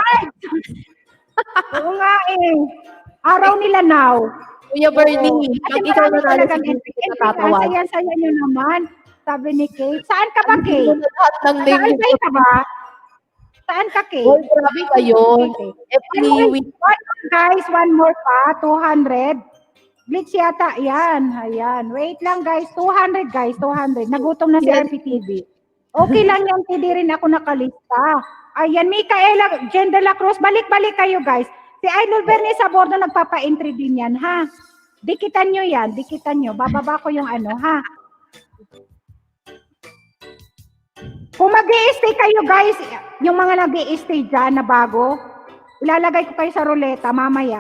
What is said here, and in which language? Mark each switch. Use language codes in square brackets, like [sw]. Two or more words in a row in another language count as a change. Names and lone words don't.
[tl] Oo nga Araw nila now. Kuya Bernie, pag ikaw nanalo talagang sa entry magtatawa. Ang saya-saya nyo naman. Sabi ni Kate. Saan ka ba, Kate? Lahat ng name Nag-albay ka ba? Saan ka, Kate? Hoy, grabe kayo. [en] Every week. [tl] Guys, [en] one more [tl] pa. 200. Blitz yata. Yan. Ayan. Wait lang, guys. 200, guys. 200. Nagutom na si Yan. RPTV. Okay lang yan. Hindi rin ako nakalista. Ayan. Micaela, Jen de la Cruz. Balik-balik kayo, guys. Si Idol Bernie Sabordo nagpapa-entry din yan, ha? Dikitan nyo yan. Dikitan nyo. Bababa ko yung ano, ha? Kung mag-i-stay kayo, guys, yung mga nag-i-stay dyan na bago, ilalagay ko kayo sa ruleta mamaya.